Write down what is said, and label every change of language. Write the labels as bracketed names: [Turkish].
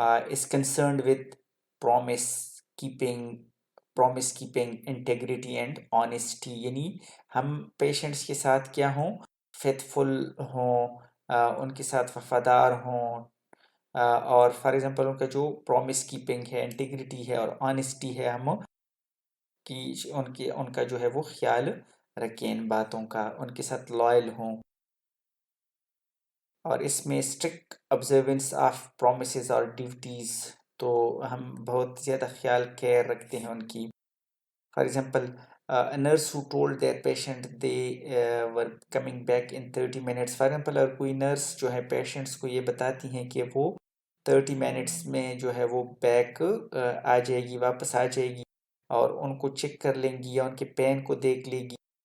[English] is concerned with promise keeping promise keeping integrity and honesty، [Urdu] یعنی ہم patients کے ساتھ کیا ہوں، فیتھفل ہوں، ان کے ساتھ وفادار ہوں، اور فار ایگزامپل ان کا جو پرومس کیپنگ ہے، انٹیگریٹی ہے اور آنیسٹی ہے، ہم کی ان کا جو ہے وہ خیال رکھیں، ان باتوں کا، ان کے ساتھ لائل ہوں. اور اس میں [English] strict observance of promises [Urdu] اور ڈیوٹیز، تو ہم بہت زیادہ خیال کیئر رکھتے ہیں ان کی. [English] For example nurse who told their patient they were coming back in 30 minutes. [Urdu] For example اگر کوئی نرس جو ہے پیشنٹس کو یہ بتاتی ہیں کہ وہ 30 منٹس میں جو ہے وہ بیک آ جائے گی، واپس آ جائے گی، اور ان کو چیک کر لیں گی یا ان کے پین کو دیکھ لے گی.